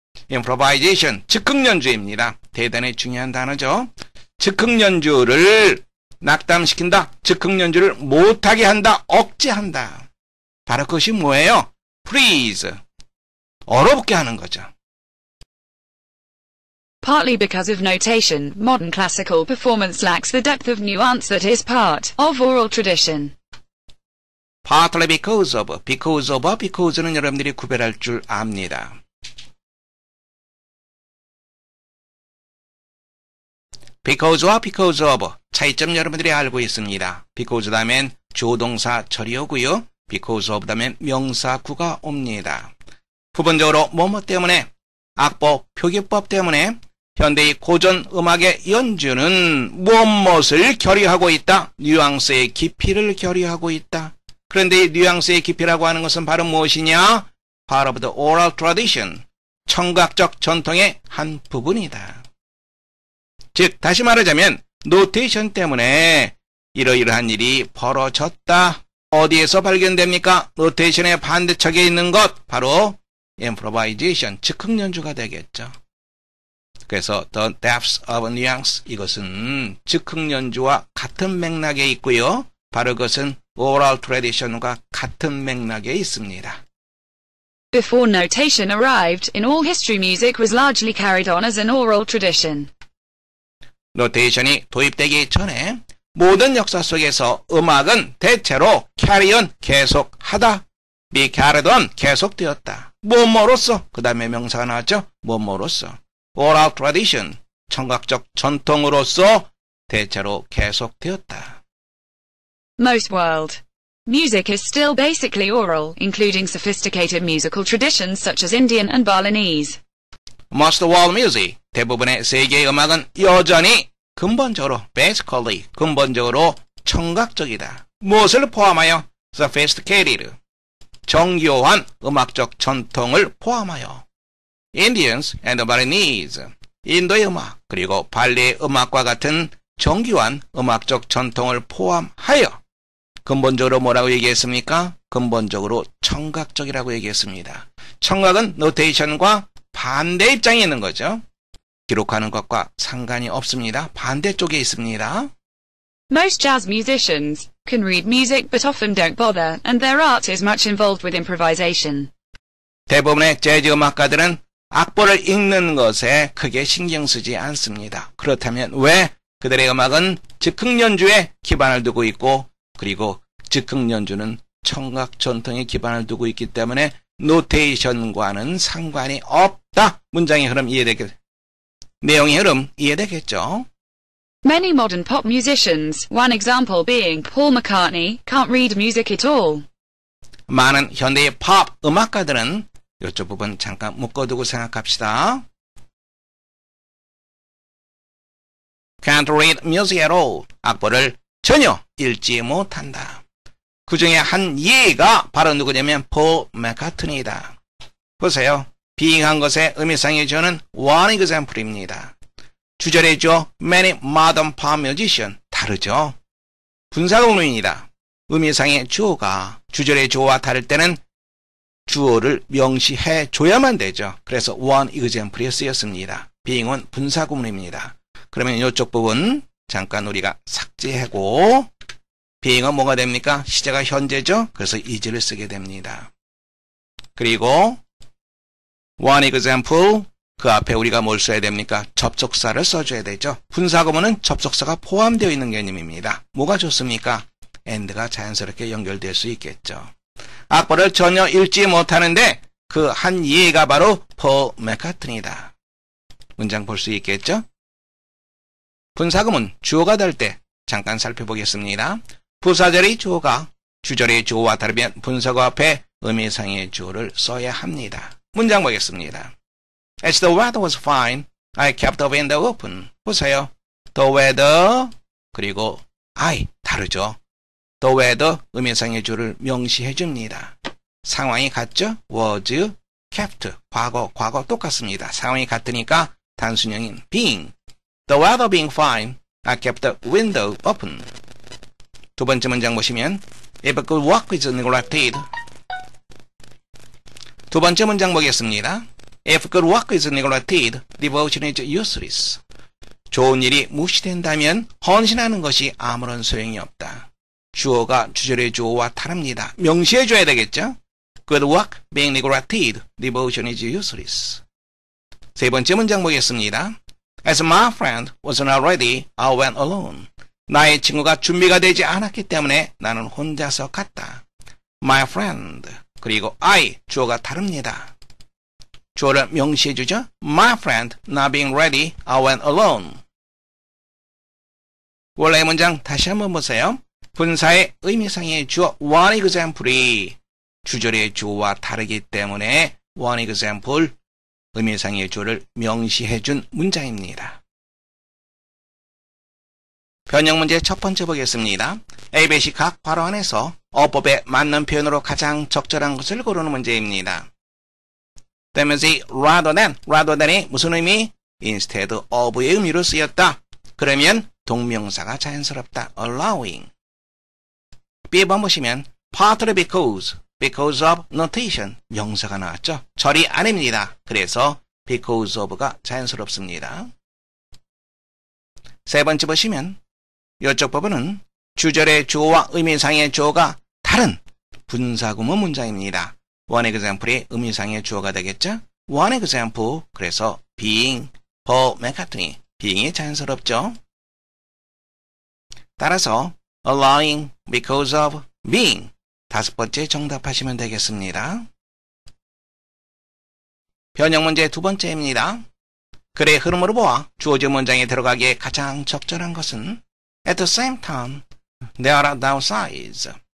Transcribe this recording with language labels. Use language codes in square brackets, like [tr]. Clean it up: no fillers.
[ko] improvisation, 즉흥연주입니다. 대단히 중요한 단어죠. 즉흥연주를 낙담시킨다. 즉흥연주를 못하게 한다. 억제한다. 바로 그것이 뭐예요? freeze, 얼어붙게 하는 거죠. [en] Partly because of notation, modern classical performance lacks the depth of nuance that is part of oral tradition. partly because of, [ko] because는 여러분들이 구별할 줄 압니다. because와 because of 차이점 여러분들이 알고 있습니다. because 다음엔 조동사 절이 오고요. because of 다음엔 명사구가 옵니다. 부분적으로 뭐뭐 때문에, 악보 표기법 때문에 현대의 고전 음악의 연주는 무엇을 결의하고 있다. 뉘앙스의 깊이를 결의하고 있다. 그런데 이 뉘앙스의 깊이라고 하는 것은 바로 무엇이냐? [en] Part of the oral tradition, [ko] 청각적 전통의 한 부분이다. 즉 다시 말하자면 노테이션 때문에 이러이러한 일이 벌어졌다. 어디에서 발견됩니까? 노테이션의 반대척에 있는 것, 바로 improvisation, 즉흥연주가 되겠죠. 그래서 [en] the depths of nuance, [ko] 이것은 즉흥연주와 같은 맥락에 있고요. 바로 그것은 [en] oral tradition [ko] 과 같은 맥락에 있습니다. [en] Before notation arrived, in all history music was largely carried on as an oral tradition. [ko] 노테이션이 도입되기 전에 모든 역사 속에서 음악은 대체로 carry on, 계속하다, [en] be carried on, [ko] 계속되었다. 뭐뭐로서, 그 다음에 명사가 나왔죠? 뭐뭐로서. [en] oral tradition, [ko] 청각적 전통으로서 대체로 계속되었다. [en] Most world music is still basically oral, including sophisticated musical traditions such as Indian and Balinese. Most world music, [ko] 대부분의 세계의 음악은 여전히 근본적으로, basically, 근본적으로 청각적이다. 무엇을 포함하여? sophisticated, 정교한 음악적 전통을 포함하여. [en] Indians and Balinese, [ko] 인도의 음악, 그리고 발리의 음악과 같은 정교한 음악적 전통을 포함하여. 근본적으로 뭐라고 얘기했습니까? 근본적으로 청각적이라고 얘기했습니다. 청각은 노테이션과 반대 입장에 있는 거죠. 기록하는 것과 상관이 없습니다. 반대쪽에 있습니다. [en] Most jazz musicians can read music but often don't bother, and their art is much involved with improvisation. [ko] 대부분의 재즈 음악가들은 악보를 읽는 것에 크게 신경 쓰지 않습니다. 그렇다면 왜? 그들의 음악은 즉흥 연주에 기반을 두고 있고, 그리고 즉흥 연주는 청각 전통에 기반을 두고 있기 때문에 노테이션과는 상관이 없다. 문장의 흐름 이해되겠죠? 내용의 흐름 이해되겠죠? [en] Many modern pop musicians, one example being Paul McCartney, can't read music at all. [ko] 많은 현대의 팝 음악가들은 이쪽 부분 잠깐 묶어두고 생각합시다. [en] Can't read music at all. [ko] 악보를 전혀 읽지 못한다. 그 중에 한 예가 바로 누구냐면 폴 맥카트니이다. 보세요. 빙한 것의 의미상의 주어는 one example입니다. 주절의 주어 [en] many modern pop musician [ko] 다르죠. 분사구문입니다. 의미상의 주어가 주절의 주어와 다를 때는 주어를 명시해 줘야만 되죠. 그래서 one example에 쓰였습니다. being은 분사구문입니다. 그러면 이쪽 부분 잠깐 우리가 삭제하고 being은 뭐가 됩니까? 시제가 현재죠. 그래서 is를 쓰게 됩니다. 그리고 one example 그 앞에 우리가 뭘 써야 됩니까? 접속사를 써줘야 되죠. 분사구문은 접속사가 포함되어 있는 개념입니다. 뭐가 좋습니까? and가 자연스럽게 연결될 수 있겠죠. 악보를 전혀 읽지 못하는데 그 한 예가 바로 폴 맥카트니이다. 문장 볼 수 있겠죠? 분사구문 주어가 될 때 잠깐 살펴보겠습니다. 부사절의 주어가 주절의 주어와 다르면 분사구 앞에 의미상의 주어를 써야 합니다. 문장 보겠습니다. [en] As the weather was fine, I kept the window open. [ko] 보세요. [en] The weather 그리고 I 다르죠. [ko] The weather 의미상의 주어를 명시해 줍니다. 상황이 같죠? was, kept 과거 똑같습니다. 상황이 같으니까 단순형인 being. [en] The weather being fine, I kept the window open. [ko] 두 번째 문장 보시면 [en] If good work is neglected. [ko] 두 번째 문장 보겠습니다. [en] If good work is neglected, devotion is useless. [ko] 좋은 일이 무시된다면 헌신하는 것이 아무런 소용이 없다. 주어가 주절의 주어와 다릅니다. 명시해줘야 되겠죠? [en] Good work being neglected, devotion is useless. [ko] 세 번째 문장 보겠습니다. [en] As my friend was not ready, I went alone. [ko] 나의 친구가 준비가 되지 않았기 때문에 나는 혼자서 갔다. My friend 그리고 I 주어가 다릅니다. 주어를 명시해주죠. [en] My friend not being ready, I went alone. [ko] 원래의 문장 다시 한번 보세요. 분사의 의미상의 주어 one example이 주절의 주어와 다르기 때문에 one example 의미상의 주어를 명시해준 문장입니다. 변형 문제 첫 번째 보겠습니다. A, B, C 각 괄호 안에서 어법에 맞는 표현으로 가장 적절한 것을 고르는 문제입니다. 때문에 [en] rather than [ko] 이 무슨 의미? instead of의 의미로 쓰였다. 그러면 동명사가 자연스럽다. allowing. B번 보시면 [en] partly because of notation [ko] 명사가 나왔죠. 절이 아닙니다. 그래서 because of가 자연스럽습니다. 세 번째 보시면 이쪽 부분은 주절의 주어와 의미상의 주어가 다른 분사구문 문장입니다. one example이 의미상의 주어가 되겠죠. one example 그래서 being, Paul McCartney being이 자연스럽죠. 따라서 [en] allowing, because of, being [ko] 5번째 정답하시면 되겠습니다. 변형 문제 2번째입니다. 글의 흐름으로 보아 주어진 문장에 들어가기에 가장 적절한 것은 [en] at the same time, there are downsides.